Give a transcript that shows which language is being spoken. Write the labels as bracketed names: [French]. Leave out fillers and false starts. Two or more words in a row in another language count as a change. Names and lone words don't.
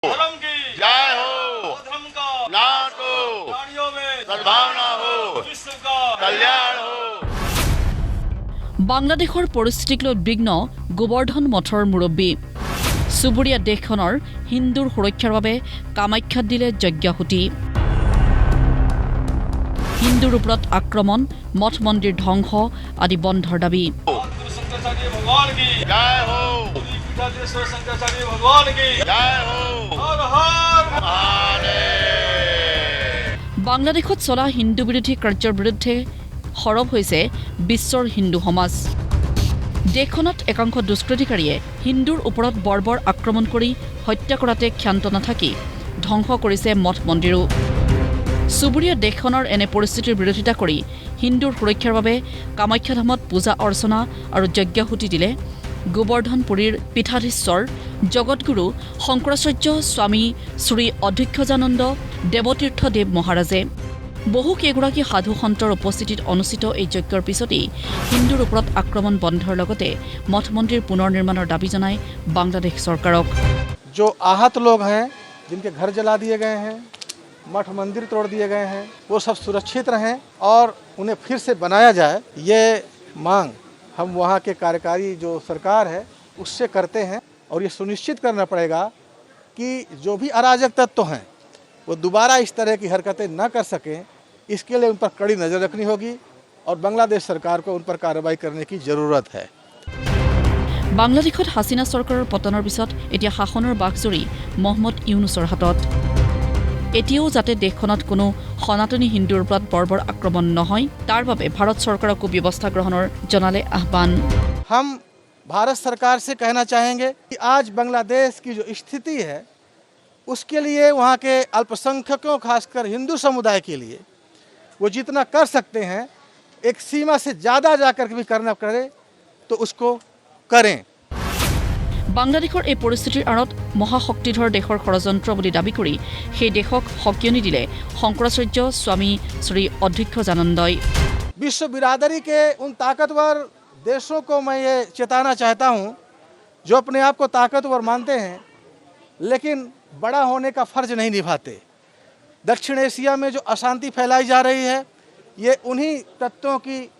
[Hindi] धर्म की जय हो। धर्म का नाथ हो। प्राणियों में सद्भावना हो। विश्व का कल्याण हो। [Assamese] বাংলাদেশৰ পৰিস্থিতিক লৈ উদ্বিগ্ন গোবৰ্ধন মঠৰ মুৰব্বী চুবুৰীয়া দেশখনৰ হিন্দুৰ সুৰক্ষাৰ বাবে কামাখ্যাত দিলে যজ্ঞাহুতি হিন্দুৰ ওপৰত আক্ৰমণ মঠ মন্দিৰ ধ্বংস আদি বন্ধৰ দাবী [Hindi] शंकराचार्य भगवान की जय हो। पीठाधीश्वर शंकराचार्य भगवान की जय हो। हर हर महादेव। [Assamese] বাংলাদেশত চলা হিন্দু বিৰোধী কাৰ্যৰ বিৰুদ্ধে সৰব হৈছে বিশ্বৰ হিন্দু সমাজ দেশখনত একাংশ দুষ্কৃতিকাৰীয়ে হিন্দুৰ ওপৰত বৰ্বৰ আক্ৰমণ কৰি হত্যা কৰাতে ক্ষান্ত নাথাকি ধ্বংস কৰিছে মঠ মন্দিৰো চুবুৰীয়া দেশখনৰ এনে পৰিস্থিতিৰ বিৰোধিতা কৰি হিন্দুৰ সুৰক্ষাৰ বাবে কামাখ্যা ধামত পূজা অৰ্চনা আৰু যজ্ঞাহুতি দিলে গোবৰ্ধনপুৰীৰ পীঠাধীশ্বৰ জগতগুৰু শংকৰাচাৰ্য স্বামী শ্ৰী অধ্যক্ষজানন্দ দেৱতীৰ্থদেৱ মহাৰাজে বহু কেইগৰাকী সাধু সন্তৰ উপস্থিতিত অনুষ্ঠিত এই যজ্ঞৰ পিছতেই হিন্দুৰ ওপৰত আক্ৰমণ বন্ধৰ লগতে মঠ মন্দিৰ পুনৰ নিৰ্মাণৰ দাবী জনাই বাংলাদেশ চৰকাৰক [Hindi] जो आहत लोग हैं जिनके घर जला दिए गए हैं मठ मंदिर तोड़ दिए गए हैं वो सब सुरक्षित रहें और उन्हें फिर से बनाया जाए ये मांग हम वहाँ के कार्यकारी जो सरकार है उससे करते हैं और ये सुनिश्चित करना पड़ेगा कि जो भी अराजक तत्व हैं वो दोबारा इस तरह की हरकतें न कर सकें इसके लिए उन पर कड़ी नज़र रखनी होगी और बांग्लादेश सरकार को उन पर कार्रवाई करने की ज़रूरत है [Assamese] বাংলাদেশত হাছিনা চৰকাৰৰ পতনৰ পিছত এতিয়া শাসনৰ বাঘজৰী মহম্মদ ইউনুছৰ হাতত এতিয়াও যাতে দেশখনত কোনো সনাতনী হিন্দুৰ ওপৰত বৰ্বৰ আক্ৰমণ নহয় তাৰ বাবে ভাৰত চৰকাৰকো ব্যৱস্থা গ্ৰহণৰ জনালে আহ্বান [Hindi] हम भारत सरकार से कहना चाहेंगे कि आज बांग्लादेश की जो स्थिति है उसके लिए वहाँ के अल्पसंख्यकों खासकर हिंदू समुदाय के लिए वो जितना कर सकते हैं एक सीमा से ज़्यादा जाकर के भी करना करे तो उसको करें [Assamese] বাংলাদেশৰ এই পৰিস্থিতিৰ আঁৰত মহাশক্তিধৰ দেশৰ ষড়যন্ত্ৰ বুলি দাবী কৰি সেই দেশক সকিয়নি দিলে শংকৰাচাৰ্য স্বামী শ্ৰী অধ্যক্ষজানন্দই [Hindi] विश्व बिरादरी के उन ताकतवर देशों को मैं ये चेताना चाहता हूँ जो अपने आप को ताकतवर मानते हैं लेकिन बड़ा होने का फ़र्ज नहीं निभाते दक्षिण एशिया में जो अशांति फैलाई जा रही है ये उन्हीं तत्वों की